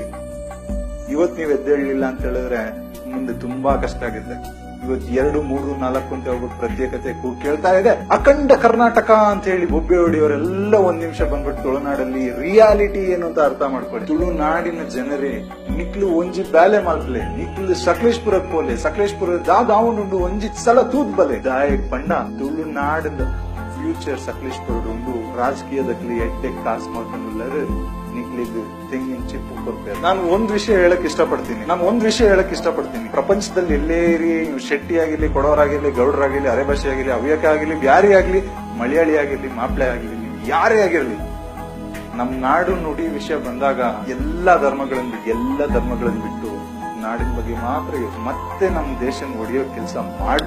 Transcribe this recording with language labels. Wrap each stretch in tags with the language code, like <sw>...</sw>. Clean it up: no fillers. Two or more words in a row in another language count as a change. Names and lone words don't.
<kn>ಇವತ್ ನೀವ್ ಎದ್ದೇಳಲಿಲ್ಲ ಅಂತ ಹೇಳಿದ್ರೆ ಮುಂದೆ ತುಂಬಾ ಕಷ್ಟ ಆಗುತ್ತೆ. ಇವತ್ತು 2, 3, 4 ಅಂತ ಹೋಗ್ಬಿಟ್ಟು ಪ್ರತ್ಯೇಕತೆ ಕೇಳ್ತಾ ಇದೆ. ಅಖಂಡ ಕರ್ನಾಟಕ ಅಂತ ಹೇಳಿ ಬೊಬ್ಬೆ ಹೊಡಿಯವರೆಲ್ಲ ಒಂದ್ ನಿಮಿಷ ಬಂದ್ಬಿಟ್ಟು ತುಳುನಾಡಲ್ಲಿ ರಿಯಾಲಿಟಿ ಏನು ಅಂತ ಅರ್ಥ ಮಾಡ್ಕೊಳ್ಳಿ. ತುಳುನಾಡಿನ ಜನರೇ</kn> <tcy>ನಿಕ್ಲು ಒಂಜಿ ಬ್ಯಾಲೆ ಮಾಲ್ಪಲೆ, ನಿಕ್ಲು ಸಕಲೇಶ್ಪುರಕ್ಕೆ ಹೋಲೆ, ಸಕಲೇಶ್ಪುರ ದಾವನುಂಡು ಒಂಜಿ ಸಲ ತೂತ್ ಬಲೆ ದಾಯಕ್ ಪಂಡ ತುಳುನಾಡಿನ ಫ್ಯೂಚರ್ ಸಕಲೇಶ್ಪುರ ಉಂಡು</tcy> <kn>ರಾಜಕೀಯದಲ್ಲಿ ಎಡ್ಡೆ ಕಾಸು ಮಾಡ್ಕೊಂಡು ನಿಕ್ಲಿಗೆ ತೆಂಗಿನ ಚಿಪ್ಪು ಕೊಡ್ತಾರೆ. ನಾನು ಒಂದ್ ವಿಷಯ ಹೇಳಕ್ ಇಷ್ಟಪಡ್ತೀನಿ. ಪ್ರಪಂಚದಲ್ಲಿ ಎಲ್ಲೇ ಇರಿ, ನೀವು ಶೆಟ್ಟಿ ಆಗಿರ್ಲಿ, ಕೊಡವರಾಗಿರ್ಲಿ, ಗೌಡರಾಗಿರ್ಲಿ, ಅರೆಭಾಷೆ ಆಗಿರ್ಲಿ, ಹವ್ಯಕ ಆಗಿರ್ಲಿ, ಬ್ಯಾರಿ ಆಗ್ಲಿ, ಮಲಯಾಳಿ ಆಗಿರ್ಲಿ, ಮಾಪ್ಲೆ ಆಗಿರ್ಲಿ, ನೀವು ಯಾರೇ ಆಗಿರ್ಲಿ, ನಮ್ ನಾಡು ನುಡಿ ವಿಷಯ ಬಂದಾಗ ಎಲ್ಲಾ ಧರ್ಮಗಳನ್ನ ಬಿಟ್ಟು ನಾಡಿನ ಬಗ್ಗೆ ಮಾತ್ರ ಮತ್ತೆ ನಮ್ ದೇಶನ ಒಡೆಯೋ ಕೆಲಸ ಮಾಡ್ರಿ.</kn>